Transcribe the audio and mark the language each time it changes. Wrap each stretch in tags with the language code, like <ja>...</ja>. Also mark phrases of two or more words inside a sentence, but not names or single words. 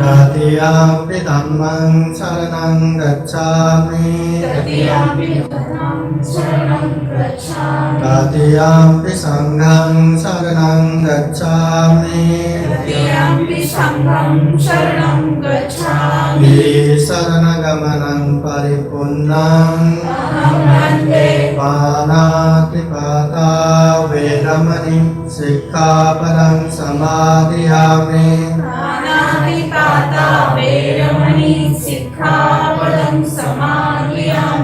<pi>तृतीयंपि धम्मं शरणं गच्छामि तृतीयंपि धम्मं शरणं गच्छामि तृतीयंपि संघं शरणं गच्छामि तृतीयंपि संघं शरणं गच्छामि शरणगमनं परिपूर्णं अहं वन्दे पानातिपाता वेदमणि सिक्खापदं समादयामि पानातिपाता वेरमणि सिक्खापदं समादयामि</pi>